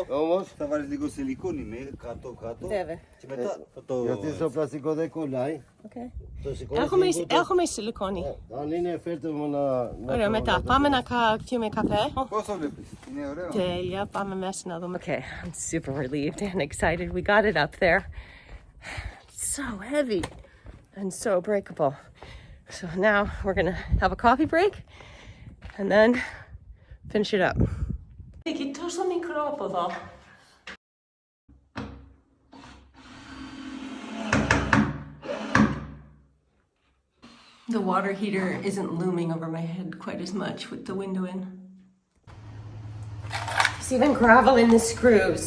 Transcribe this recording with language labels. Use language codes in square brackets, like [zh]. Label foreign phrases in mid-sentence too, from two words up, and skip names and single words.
[el] εδώ όμως θα βάλεις λίγο σιλικόνι με κάτω. Βέβαια. Και μετά θα το... Γιατί στο πλαστικό δεν κολλάει. Okay. Το σηκώνεις Έχουμε σιλικόνι. Αν είναι φέρτε μου να... Ωραία, μετά πάμε να πιούμε καφέ. Πώς το βλέπεις, είναι ωραίο. Τέλεια, πάμε μέσα να δούμε. [en] Okay, I'm super relieved and excited. We got it up there. It's so heavy and so breakable. So now we're gonna have a coffee break and then finish it up. [el] Έχει τόσο μικρό από εδώ. [en] The water heater isn't looming over my head quite as much with the window in. There's even gravel in the screws.